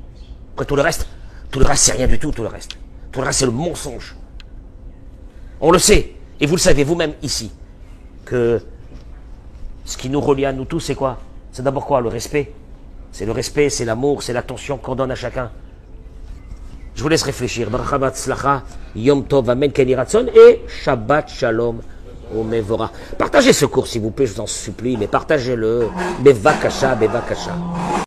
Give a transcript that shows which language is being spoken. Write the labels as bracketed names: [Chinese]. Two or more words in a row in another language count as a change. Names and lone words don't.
[French] Après tout le reste, c'est rien du tout, tout le reste. Tout le reste, c'est le mensonge. On le sait, et vous le savez vous-même ici, que ce qui nous relie à nous tous, c'est quoi? C'est d'abord quoi? Le respect. C'est le respect, c'est l'amour, c'est l'attention qu'on donne à chacun. Je vous laisse réfléchir. [Hebrew] ברכה הצלחה, יום טוב, אמן, כן יהי רצון, et שבת שלום ומבורך. [French] Partagez ce cours, s'il vous plaît, je vous en supplie, mais partagez-le. [Hebrew] בבקשה, בבקשה.